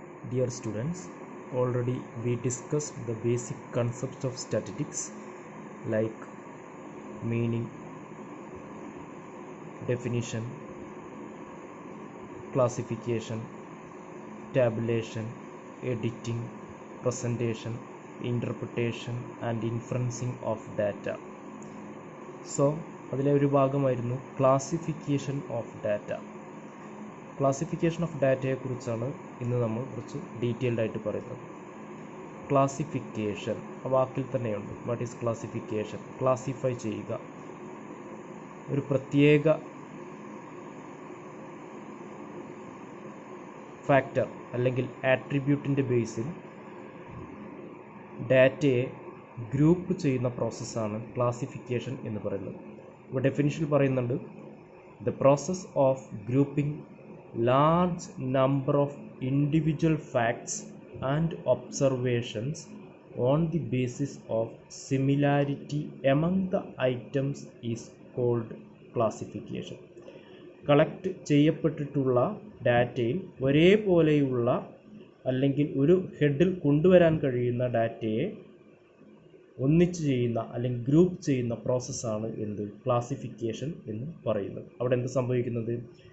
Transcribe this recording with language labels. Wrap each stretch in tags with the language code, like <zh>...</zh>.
<en>Dear students, already we discussed the basic concepts of statistics like meaning, definition, classification, tabulation, editing, presentation, interpretation and inferencing of data.</en> <ml>So, അതിലെ ഒരു ഭാഗമായിരുന്നു classification of data. Classification of ഡാറ്റയെക്കുറിച്ചാണ് ഇന്ന് നമ്മൾ കുറച്ച് detailed ആയിട്ട് പറയുന്നത്. Classification ആ വാക്കിൽ തന്നെയുണ്ട്.</ml> <en>What is classification?</en> <ml>ക്ലാസിഫൈ ചെയ്യുക, ഒരു പ്രത്യേക ഫാക്ടർ അല്ലെങ്കിൽ ആട്രിബ്യൂട്ടിൻ്റെ ബേസിൽ ഡാറ്റയെ ഗ്രൂപ്പ് ചെയ്യുന്ന പ്രോസസ്സാണ് ക്ലാസിഫിക്കേഷൻ എന്ന് പറയുന്നത്. ഇപ്പോൾ ഡെഫിനിഷൻ പറയുന്നുണ്ട്,</ml> <en>The process of grouping large number of individual facts and observations on the basis of similarity among the items is called classification.</en> <ml>Collect ചെയ്യപ്പെട്ടിട്ടുള്ള ഡാറ്റയിൽ ഒരേപോലെയുള്ള അല്ലെങ്കിൽ ഒരു ഹെഡിൽ കൊണ്ടുവരാൻ കഴിയുന്ന ഡാറ്റയെ ഒന്നിച്ച് ചെയ്യുന്ന അല്ലെങ്കിൽ ഗ്രൂപ്പ് ചെയ്യുന്ന പ്രോസസ്സാണ് എന്ത്? ക്ലാസിഫിക്കേഷൻ എന്ന് പറയുന്നത്. അവിടെ എന്ത് സംഭവിക്കുന്നത്?</ml>